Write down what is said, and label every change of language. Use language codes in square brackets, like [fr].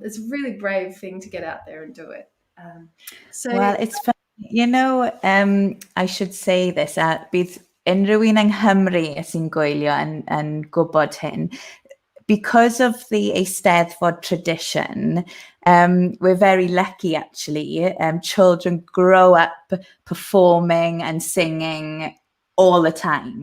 [en] It's a really brave thing to get out there and do it. Well, it's fun. You know, I should say this, [cy] bydd unrhyw un yng Nghymru sy'n gwylio yn gwybod hyn. [en] Because of the Eisteddfod tradition, we're very lucky actually. Children grow up performing and singing all the time.